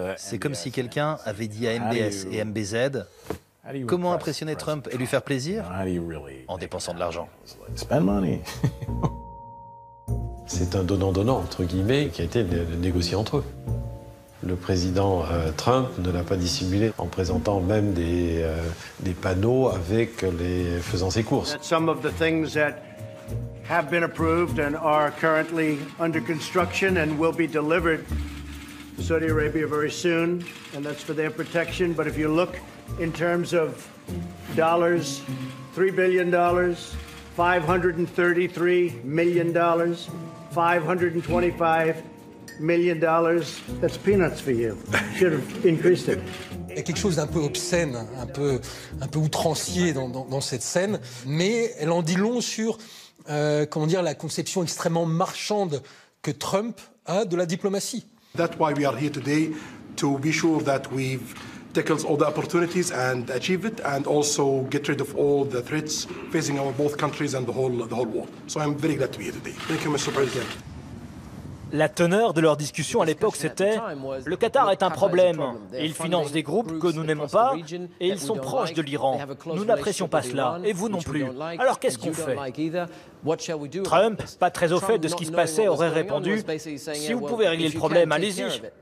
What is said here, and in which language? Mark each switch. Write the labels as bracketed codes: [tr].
[fr] C'est comme si quelqu'un avait dit à MBS et MBZ comment impressionner Trump et lui faire plaisir? En dépensant de l'argent. [en] Spend money. [fr] C'est un donnant-donnant, entre guillemets, qui a été négocié entre eux. Le président Trump ne l'a pas dissimulé en présentant même des panneaux avec les faisant ses courses. [en] Some of the things that have been approved and are currently under construction and will be delivered to Saudi Arabia very soon, and that's for their protection. But if you look in terms of dollars, $3 billion, $533 million, $525 million, that's peanuts for you. Should have increased it. [fr] Il y a quelque chose d'un peu obscène, un peu outrancier dans cette scène, mais elle en dit long sur la conception extrêmement marchande que Trump a de la diplomatie. [en] That's why we are here today, to be sure that we've tackled all the opportunities and achieve it, and also get rid of all the threats facing our both countries and the whole world. So I'm very glad to be here today. Thank you, Mr. President. [fr] La teneur de leur discussion à l'époque, c'était « Le Qatar est un problème. Il finance des groupes que nous n'aimons pas et ils sont proches de l'Iran. Nous n'apprécions pas cela, et vous non plus. Alors qu'est-ce qu'on fait ?» Trump, pas très au fait de ce qui se passait, aurait répondu « Si vous pouvez régler le problème, allez-y ».